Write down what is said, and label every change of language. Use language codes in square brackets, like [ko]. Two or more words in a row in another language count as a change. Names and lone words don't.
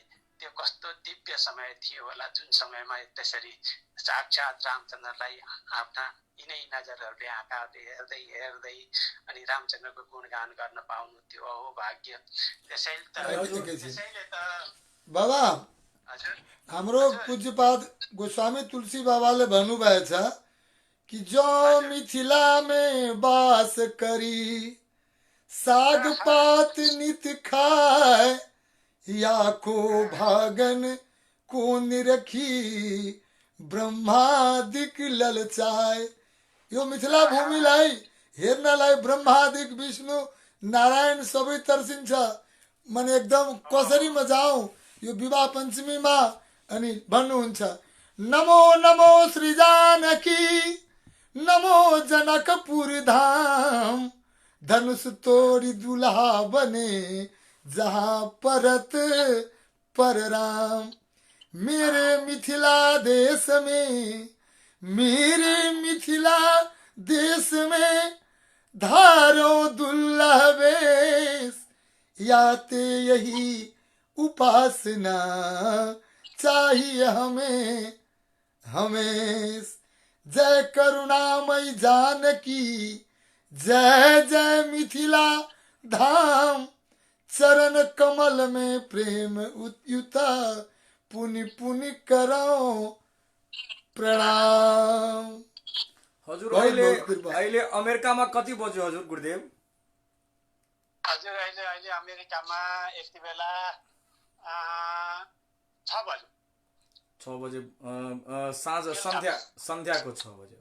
[ne] त्यो कस्तो दिव्य समय थियो होला, जुन समयमा त्यसरी साक्षात् रामचन्द्रलाई आफ्ना यिनै नजरहरूले, आँखाहरूले हेर्दै हेर्दै अनि रामचन्द्रको गुणगान गर्न पाउनु त्यो हो भाग्य। त्यसैले त बाबा, हाम्रो पूज्यपाद गोस्वामी तुलसी बाबाले भन्नुभएछ कि [hi] जो मिथिला में बास करी साग पात नित खाए, या को भागन को निरखी ब्रह्मादिक ललचाए। [ne] यो मिथिला भूमिलाई हेर्नलाई ब्रह्मादिक विष्णु नारायण सबै तर्सिन्छ। मन एकदम कसरी म जाऊँ यो विवाह पञ्चमीमा। अनि भन्नुहुन्छ, [hi] नमो नमो श्री जानकी, नमो जनकपुर धाम, धनुष तोड़ी दुल्हा बने जहाँ परत पर राम। मेरे मिथिला देश में, मेरे मिथिला देश में धारो दुल्हा वेश, याते यही उपासना चाहिए हमें हमें। जय करुणामयी जानकी, जय जय मिथिला धाम, चरण कमल में प्रेम उद्युता, पुनि पुनि करो प्रणाम। [ne] हजुर अहिले अमेरिकामा कति बज्यो हजुर गुरुदेव? हजुर अहिले अमेरिकामा यति बेला 6 बज्यो। 6 बजे साँझ सन्ध्याको 6 बजे।